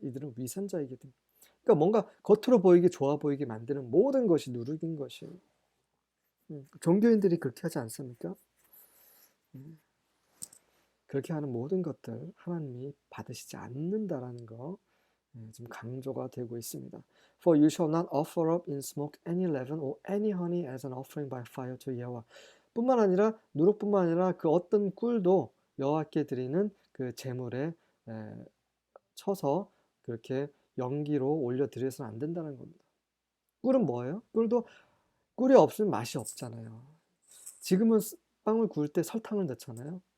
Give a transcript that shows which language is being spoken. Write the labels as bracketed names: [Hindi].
[Korean] 이들은 위선자이거든. 그러니까 뭔가 겉으로 보이게 좋아 보이게 만드는 모든 것이 누룩인 것이에요. 종교인들이 그렇게 하지 않습니까? 음, 그렇게 하는 모든 것들 하나님이 받으시지 않는다라는 거 지금 강조가 되고 있습니다. [English] For you shall not offer up in smoke any leaven or any honey as an offering by fire to Yahweh. [Korean] 뿐만 아니라 누룩뿐만 아니라 그 어떤 꿀도 여호와께 드리는 그 제물에 쳐서 그렇게 연기로 올려 드려서는 안 된다는 겁니다. 꿀은 뭐예요? 꿀이 없으면 맛이 없잖아요. 지금은 빵을 구울 때 설탕을 넣잖아요.